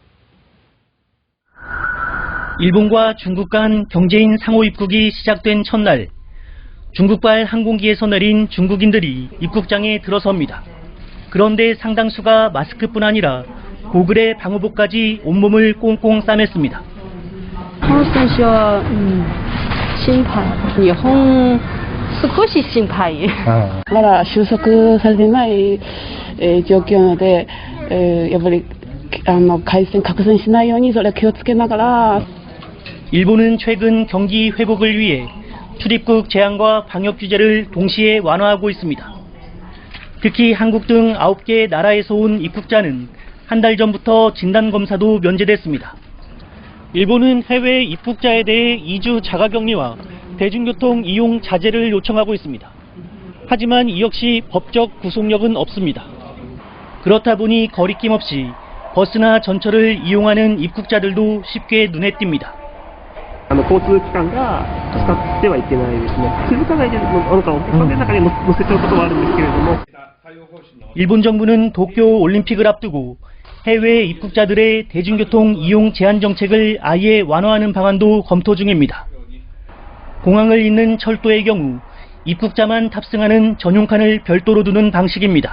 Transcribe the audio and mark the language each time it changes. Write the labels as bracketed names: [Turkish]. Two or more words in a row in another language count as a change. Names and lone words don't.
[Korean] 일본과 중국 간 경제인 상호 입국이 시작된 첫날, 중국발 항공기에서 내린 중국인들이 입국장에 들어섭니다. 그런데 상당수가 마스크뿐 아니라 고글에 방호복까지 온몸을 꽁꽁 싸맸습니다. [Japanese] 한국 選手は心配。日本少し心配。まだ収束されてない状況なので、やっぱり感染拡散しないようにそれを気をつけながら。 [Korean] 일본은 최근 경기 회복을 위해 출입국 제한과 방역 규제를 동시에 완화하고 있습니다. 특히 한국 등 9개 나라에서 온 입국자는 한 달 전부터 진단검사도 면제됐습니다. 일본은 해외 입국자에 대해 2주 자가격리와 대중교통 이용 자제를 요청하고 있습니다. 하지만 이 역시 법적 구속력은 없습니다. 그렇다 보니 거리낌 없이 버스나 전철을 이용하는 입국자들도 쉽게 눈에 띄니다. [Japanese] 交通機関が使ってはいけないですね。気づかないでか船の中に乗せちゃうことはあるんですけれども。 [Korean] 일본 정부는 도쿄 올림픽을 앞두고 해외 입국자들의 대중교통 이용 제한 정책을 아예 완화하는 방안도 검토 중입니다. 공항을 잇는 철도의 경우 입국자만 탑승하는 전용칸을 별도로 두는 방식입니다.